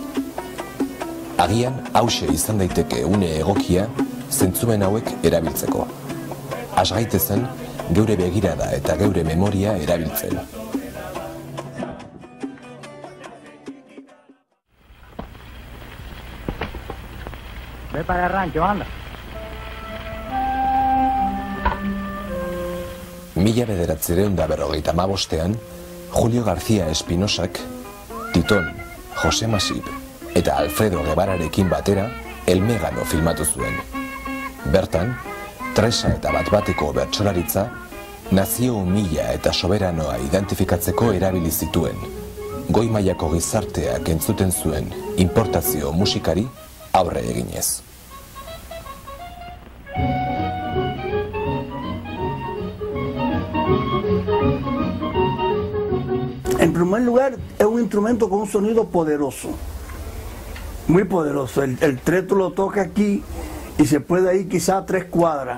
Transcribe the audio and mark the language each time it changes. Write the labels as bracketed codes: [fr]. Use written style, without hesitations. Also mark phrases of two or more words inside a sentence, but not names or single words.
[eu] Agian hauxe izan daiteke une egokia zentzumen hauek erabiltzeko. Has gaitezen geure begirada eta geure memoria erabiltzen. [es] Ve para el rancho, anda. [eu] Mila 1955ean, Julio García Espinosak, Titon, Jose Masip eta Alfredo Guevararekin batera El Megano filmatu zuen. Bertan, Tresa eta bat-bateko bertsolaritza, nazio umila eta soberanoa identifikatzeko erabili zituen. Goi mailako gizarteak entzuten zuen importazio musikari aurre eginez. [es] En primer lugar, es un instrumento con un sonido poderoso, muy poderoso. El tres tú lo tocas aquí y se puede ir quizá a 3 cuadras.